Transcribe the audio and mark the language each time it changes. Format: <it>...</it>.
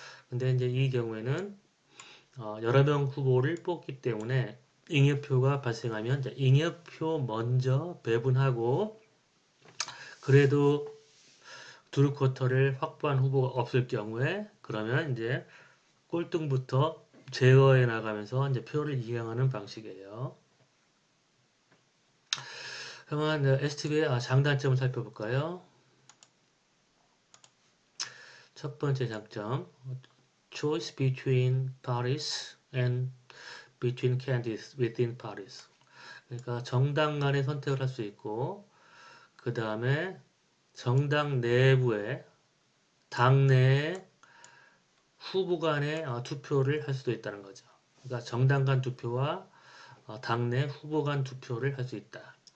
<ko>근데 이제 이 경우에는 여러 명 후보를 뽑기 때문에 잉여표가 발생하면 이제 잉여표 먼저 배분하고 그래도 두 쿼터를 확보한 후보가 없을 경우에 그러면 이제 꼴등부터 제어해 나가면서 이제 표를 이양하는 방식이에요. 그러면 STB의 장단점을 살펴볼까요? 첫 번째 장점,</ko> <en>choice between parties and between candidates within parties.</en> <ko>그러니까 정당 간의 선택을 할 수 있고 그 다음에 정당 내부에 당내에 후보 간의 투표를 할 수도 있다는 거죠. 그러니까 정당 간 투표와 당내 후보 간 투표를 할 수 있다.</ko>